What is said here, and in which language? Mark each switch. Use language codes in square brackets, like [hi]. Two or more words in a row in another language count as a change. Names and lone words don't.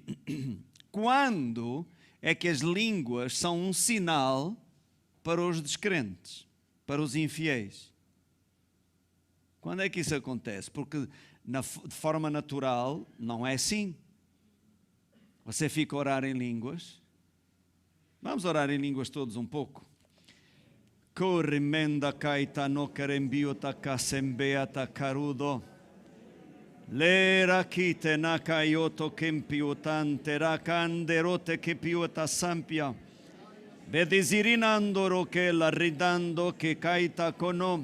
[pt] Quando é que as línguas são um sinal para os descrentes, para os infiéis? Quando é que isso acontece? Porque de forma natural não é assim. Você fica a orar em línguas. Vamos orar em línguas todos um pouco. Corrimenda kaita no kerembiota kasembeata karudo. Lera kite nakayoto kempiotante rakanderote kepiota sampia. Vedesirinando roquela ridando che kaita kono.